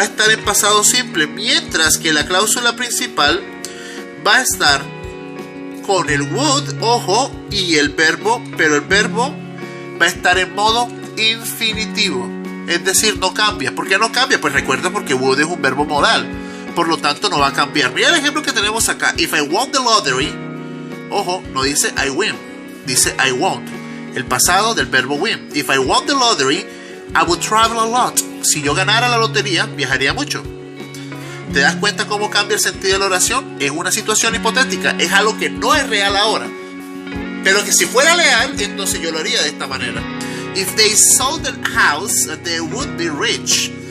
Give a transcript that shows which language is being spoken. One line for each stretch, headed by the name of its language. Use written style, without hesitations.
Spanish: Va a estar en pasado simple, mientras que la cláusula principal va a estar con el would, ojo, y el verbo, pero el verbo va a estar en modo infinitivo. Es decir, no cambia. ¿Por qué no cambia? Pues recuerda, porque would es un verbo modal. Por lo tanto, no va a cambiar. Mira el ejemplo que tenemos acá.
English: If I won the lottery,
Spanish: ojo, no dice
English: I win,
Spanish: dice
English: I won't.
Spanish: El pasado del verbo win.
English: If I won the lottery, I would travel a lot.
Spanish: Si yo ganara la lotería, viajaría mucho. ¿Te das cuenta cómo cambia el sentido de la oración? Es una situación hipotética. Es algo que no es real ahora. Pero que si fuera real, entonces yo lo haría de esta manera.
English: If they sold the house, they would be rich.